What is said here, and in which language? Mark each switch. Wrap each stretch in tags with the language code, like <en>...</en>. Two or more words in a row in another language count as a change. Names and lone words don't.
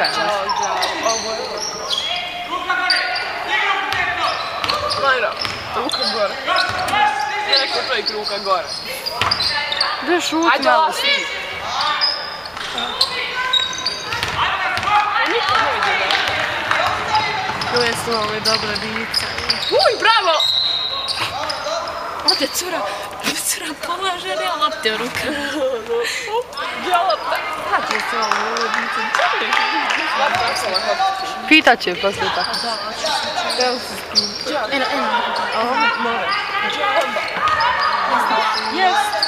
<hr>Ćao, ovo je Majra, ruka gore. Neko čovjek ruka gore. Da šuti malo si. Niko ne vidi da. Koje su ove dobre dice. Uj, bravo! Ode cura polaže lopte u ruke. Djelopte. Kako su ove dice? Pitat će poslije tako. Eno. Jest!</hr>